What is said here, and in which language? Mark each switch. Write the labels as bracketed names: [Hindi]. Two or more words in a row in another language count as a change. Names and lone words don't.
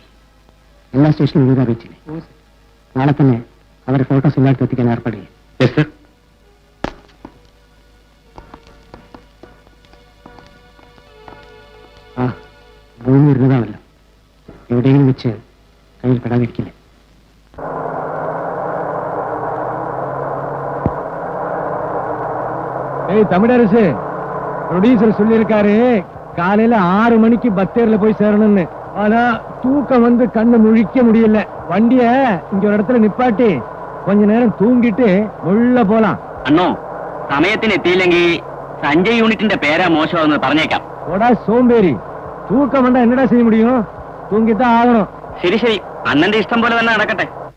[Malayalam] എല്ലാ സ്റ്റേഷനും വിവരം അറിയിച്ചില്ലേ? നാളെ തന്നെ അവരെ ഫോട്ടോസ് എല്ലായിടത്തും എത്തിക്കാൻ ഏർപ്പാട് ചെയ്യും. [English] Yes sir. [Malayalam] ആ, ഭൂമി വരുന്നതാണല്ലോ, എവിടെയെങ്കിലും വെച്ച് കയ്യിൽ പെടാതിരിക്കില്ല. [Tamil] தமிழரசு ப்ரொடியூசர் சொல்லியிருக்காரு காலையில 6 மணிக்கு பத்தேர்ல போய் சேரணும்னு. ஆனா தூக்கம் வந்து கண்ணு முழிக்க முடியல. வண்டிய இங்க ஒரு இடத்துல நிப்பாட்டி கொஞ்ச நேரம் தூங்கிட்டு முள்ள போலாம். [Malayalam] അണ്ണോ സമയത്തിന് എത്തിയില്ലെങ്കിൽ സഞ്ജയ് യൂണിറ്റിന്റെ പേരാ മോശമെന്ന് പറഞ്ഞേക്കാം. [Tamil] ஓடா சோம்பேறி, தூக்கம் வந்தா என்னடா செய்ய முடியும்? தூங்கித்தான் ஆகணும். [Malayalam] ശരി ശരി, അണ്ണന്റെ ഇഷ്ടം പോലെ തന്നെ നടക്കട്ടെ.